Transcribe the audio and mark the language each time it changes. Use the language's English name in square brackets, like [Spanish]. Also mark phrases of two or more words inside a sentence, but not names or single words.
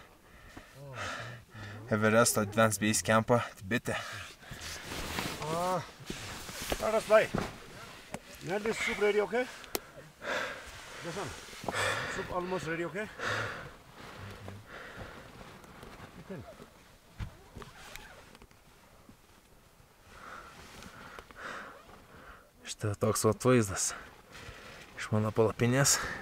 [Lithuanian] Everesto Advanced Base Campo Tibete. [English] That's right. Now this soup ready, okay? This one. Soup almost ready, okay? [Lithuanian] Štai toks vat vaizdas iš mano palapinės.